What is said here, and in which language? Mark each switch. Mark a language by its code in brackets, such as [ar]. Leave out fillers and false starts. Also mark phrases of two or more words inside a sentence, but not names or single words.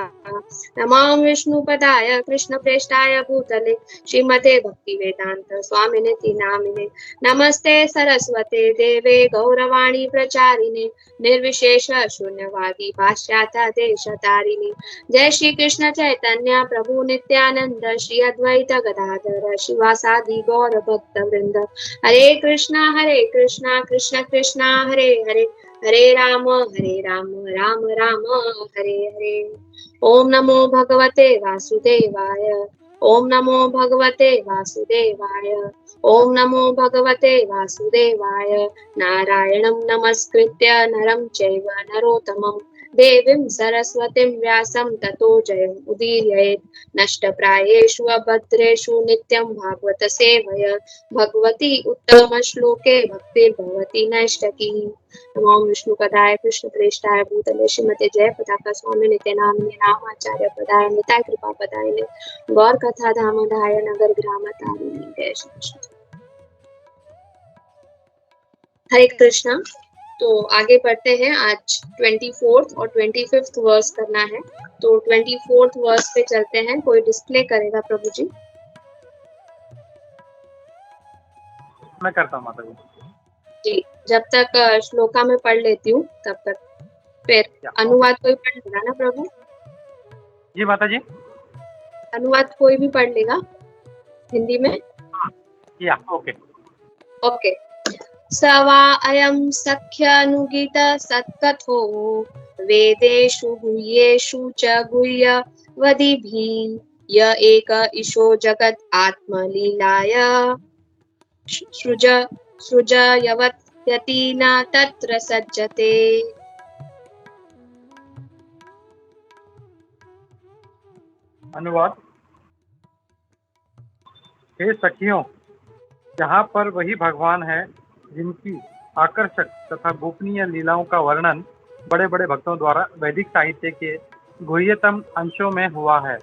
[sa] नमो विष्णुपदाय कृष्णप्रेष्ठाय भूतले श्रीमते भक्तिवेदांत स्वामिनिति नामिने। नमस्ते सरस्वते देवे गौरवाणी प्रचारिणे निर्विशेष शून्यवादी पाश्चात्य देशतारिणे। जय श्री कृष्ण चैतन्य प्रभु नित्यानंद श्री अद्वैत गदाधर शिवासादि गौर भक्त वृंद। हरे कृष्णा कृष्ण कृष्णा हरे हरे हरे राम राम राम हरे हरे। ओम नमो भगवते वासुदेवाय। ओम नमो भगवते वासुदेवाय। ओम नमो भगवते वासुदेवाय। नारायणं नमस्कृत्य नरं चैव नरोत्तमं देवीं सरस्वतीं व्यासं ततो जयम् उदीरयेत्। नष्टप्रायेषु अभद्रेषु नित्यं भागवत सेवय भगवती उत्तम श्लोके भक्तिर्भवति नैष्टकी। नमो विष्णुपदाय कृष्णप्रेष्ठाय भूतले श्रीमते जय पताका स्वामी नित्य नामिने नामाचार्य पदाय निताय कृपा पदाय गौर कथा धामोधाय नगर ग्राम तारिणी। जय श्री कृष्ण। हरे कृष्णा। [hi] तो आगे बढ़ते हैं। आज 24th और 25th वर्स करना है, तो 24th वर्स पे चलते हैं। कोई डिस्प्ले करेगा प्रभु जी? मैं करता हूँ माता जी। जी, जब तक श्लोका में पढ़ लेती हूँ तब तक फिर अनुवाद कोई पढ़ लेगा ना प्रभु? जी माता जी। अनुवाद कोई भी पढ़ लेगा हिंदी में? या ओके ओके। [sa] सवा अयं सख्यानुगीत सत्कथो वेदेषु गुह्येषु च गुह्यवदिभिः य एक ईशो जगत् आत्मलीलाय सृजयवत् यति न तत्र सज्जते। [hi] अनुवाद। हे सखियों, यहाँ पर वही भगवान है जिनकी आकर्षक तथा गोपनीय लीलाओं का वर्णन बड़े बड़े भक्तों द्वारा वैदिक साहित्य के गुह्यतम अंशों में हुआ है।